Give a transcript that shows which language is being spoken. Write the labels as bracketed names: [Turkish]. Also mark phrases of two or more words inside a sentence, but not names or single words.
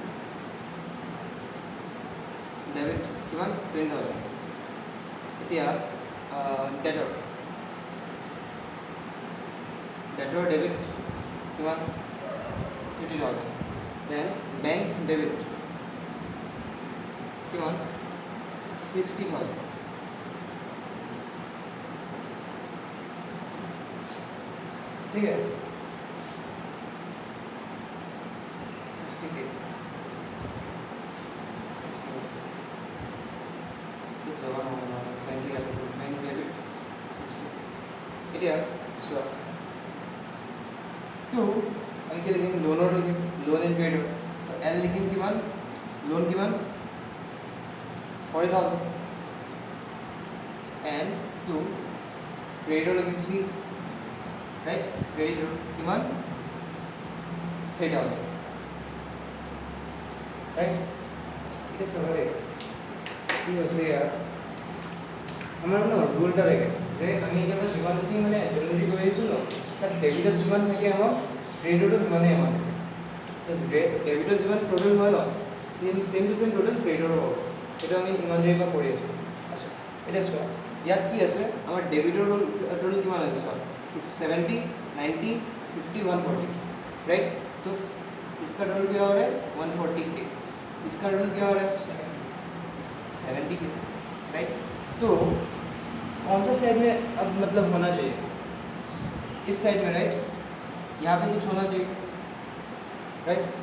[Assamese] ডেবিট কিমান 20,000, এতিয়া ডেটৰ ডেবিট কিমান 50,000, [English] then bank debit [Assamese] কিমান 60,000, [Hindi] ठीक है, 60K, ये जवान होगा [English] bank debit [Hindi] 60, [Assamese] এতিয়া চোৱা টু আমি কি লিখিম, লোনৰ লিখিম, [English] loan and credit, [Assamese] তো এল লিখিম কিমান, লোন কিমান 40,000, [English] and to [Assamese] ক্ৰেডিটৰ লিখিম চি, ৰাইট, ক্ৰেডিট কিমান 3,000, ৰাইট। এটা সবাই কি হৈছে ইয়াৰ আমাৰ ন ৰুল এটা লাগে যে আমি এতিয়া যিমানখিনি মানে জেনেৰেলি কৰি আহিছোঁ ন, তাত ডেবিটত যিমান থাকে আমাৰ ক্ৰেডিটতো সিমানেই হয়, ডেবিটৰ যিমান টোটেল হয় ন [English] same to same total [Assamese] ক্ৰেডিটৰো হ'ব, সেইটো আমি ইমান দেৰিৰ পৰা কৰি আছোঁ। আচ্ছা এতিয়া চোৱা ইয়াত কি আছে, আমাৰ ডেবিটৰ টোটেল কিমান আছে চোৱা 70, 90, 50, 140, [Hindi] राइट, तो इसका टोटल क्या हो रहा है 140K, इसका टोटल क्या हो रहा है 70K, राइट। तो कौन सा साइड में अब मतलब होना चाहिए, इस साइड में, राइट, यहाँ पे कुछ होना चाहिए, राइट, यहाँ